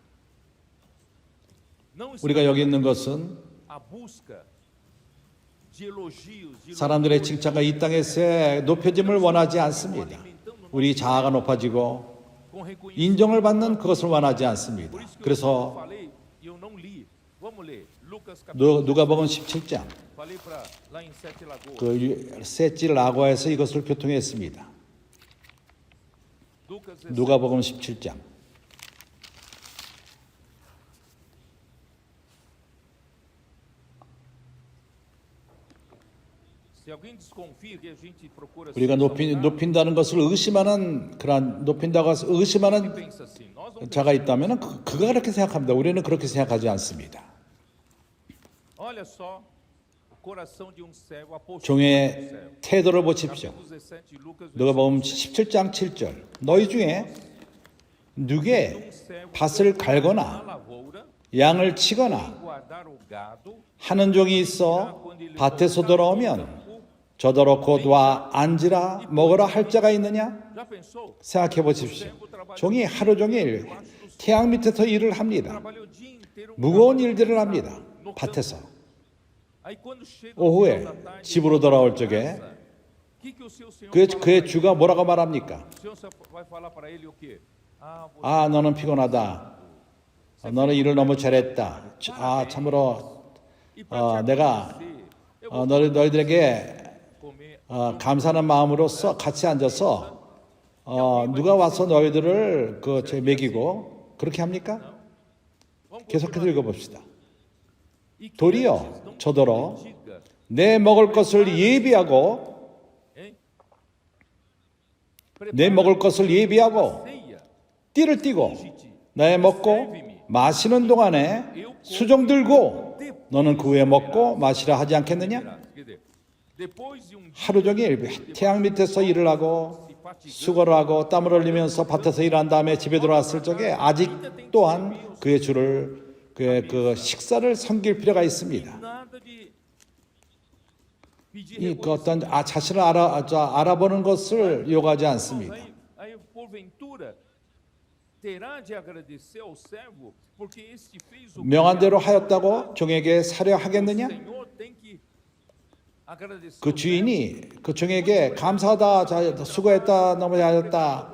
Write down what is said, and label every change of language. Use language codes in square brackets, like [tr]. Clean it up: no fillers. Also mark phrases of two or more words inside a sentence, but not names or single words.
[ko] 우리가 여기 있는 것은 사람들의 칭찬과 이 땅에서의 높여짐을 원하지 않습니다. 우리 자아가 높아지고 인정을 받는 그것을 원하지 않습니다. 그래서 누가복음 17장 [pt] falei para lá em Sete Lagoas. [ko] 그 세찔라고에서 이것을 교통했습니다. Lucas 누가복음 17장. [pt] Se alguém desconfia que a gente procura [ko] 우리가 높인다는 것을 의심하는 그런 높인다고 해서 의심하는 [pt] pensa assim, nós não [ko] 자가 있다면 그가 그렇게 생각합니다. 우리는 그렇게 생각하지 않습니다. [pt] olha só o coração de um servo, a postura de um [ko] 종의 [pt] servo. [ko] 태도를 보십시오. [pt] Capítulo 17, Lucas [ko] 누가복음 17장 7절. 너희 중에 누게 [pt] um servo [ko] 밭을 [pt] na [ko] 갈거나 [pt] lavoura, [ko] 양을 치거나 [pt] guardar o gado, [ko] 하는 종이 있어 밭에서 돌아오면 저더러 곧 와 앉으라 먹으라 할 자가 있느냐? [pt] já pensou? [ko] 생각해 보십시오. 종이 하루 종일 태양 밑에서 일을 합니다. [pt] Trabalha o dia inteiro [ko] 무거운 일들을 합니다. 밭에서. [pt] aí quando chega [ko] 오후에 [pt] no final da tarde, [ko] 집으로 돌아올 적에 [pt] que o seu senhor [ko] 그의, [pt] fala [ko] 그의 [pt] para [ko] 주가 뭐라고 말합니까? [pt] ele? O senhor vai falar para ele o quê? Ah, você [ko] 아, 너는 피곤하다. 너는 일을 너무 잘했다. 아, 참으로 [pt] e para te [ko] 내가 [pt] agradecer, eu vou [ko] 너희들에게 [pt] comer. [ko] 감사하는 마음으로서 같이 앉아서 누가 와서 너희들을 제 먹이고 그렇게 합니까? [pt] Vamos [ko] 계속해서 [pt] continuar. [ko] 읽어봅시다. [pt] E que [ko] 도리어 [pt] antes não [ko] 저더러 [pt] diga, [ko] 내 먹을 것을 예비하고 [pt] hein? [ko] 내 먹을 것을 예비하고 [pt] Ceia, [ko] 띠를 띠고 나의 먹고 마시는 동안에 수종 들고 너는 그 후에 먹고 마시라 하지 않겠느냐? [pt] quer dizer, depois de dia [ko] 하루 종일 태양 밑에서 일을 하고 수고를 하고 땀을 흘리면서 밭에서 일한 다음에 집에 들어왔을 적에 아직 또한 그의 주를 그의 그 식사를 섬길 필요가 있습니다. [pt] nada de pedir [ko] 이 어떤 자신을 알아보는 것을 요구하지 않습니다. [pt] aí porventura terá de agradecer ao servo porque este fez o [ko] 명한 대로 하였다고 종에게 사려 하겠느냐? [pt] Senhor tem que agradecer [ko] 그 주인이 그 종에게 감사하다, 수고했다, 너무 잘했다.